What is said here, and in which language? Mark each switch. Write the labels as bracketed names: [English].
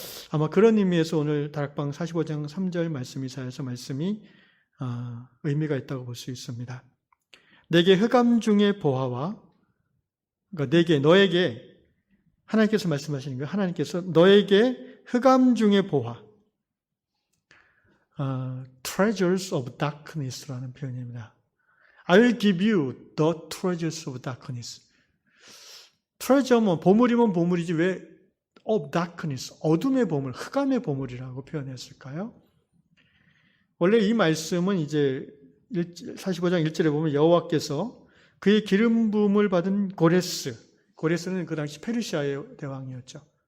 [Korean] 아마 그런 의미에서 오늘 다락방 45장 3절 말씀 이사야서 말씀이 의미가 있다고 볼 수 있습니다. 내게 흑암 중의 보화와 그러니까 너에게 하나님께서 말씀하시는 거예요. 하나님께서 너에게 흑암 중의 보화 [English] treasures of darkness [Korean] 라는 표현입니다. [English] I'll give you the treasures of darkness. [Korean] treasure면 보물이면 보물이지 왜 of darkness, 어둠의 보물, 흑암의 보물이라고 표현했을까요? 원래 이 말씀은 이제 45장 1절에 보면 여호와께서 그의 기름 부음을 받은 고레스는 그 당시 페르시아의 대왕이었죠.